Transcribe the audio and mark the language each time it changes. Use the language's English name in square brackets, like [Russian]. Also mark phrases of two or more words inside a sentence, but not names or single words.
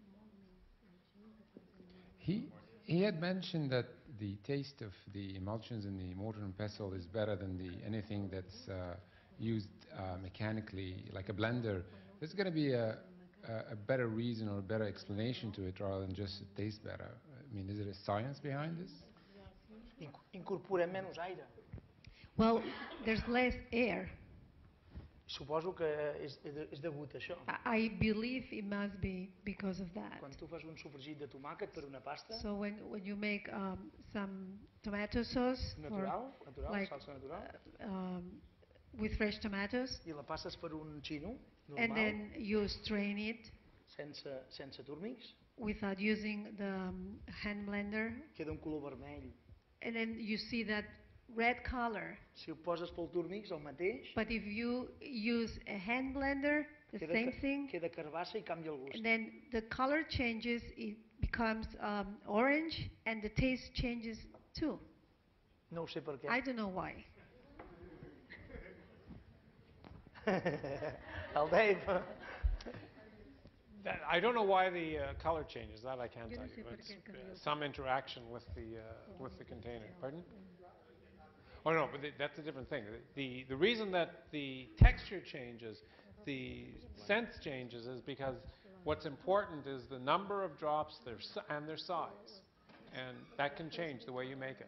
[English] He had mentioned that the taste of the emulsions in the mortar and pestle is better than anything that's used mechanically, like a blender. There's going to be a better reason or a better explanation to it rather than just it tastes better. I mean, is it a science behind this? [Catalan] Incorporem menys aire. [English] Well, there's less air. [Catalan] Suposo que és degut a això. [English] I believe it must be because of that. [Catalan] Quan tu fas un sofregit de tomàquet per una pasta... [English] So when you make some tomato sauce, [Catalan] Natural, salsa natural. [English] With fresh tomatoes. [Catalan] I la passes per un xino, normal. [English] And then you strain it. [Catalan] Sense túrmics. [English] Without using the hand blender. [Catalan] Queda un color vermell. [English] And then you see that red color. [Catalan] Si ho poses pel túrmix, el mateix. [English] But if you use a hand blender, the same thing. [Catalan] Queda carbassa i canvia el gust. [English] And then the color changes, it becomes orange, and the taste changes too. [Catalan] No ho sé per què. [English] I don't know why. [Catalan] El Dave. [English] I don't know why the color changes. That I can't tell you. It's some interaction with the container. Pardon? Oh no, but that's a different thing. The reason that the texture changes, the sense changes, is because what's important is the number of drops and their size, and that can change the way you make it.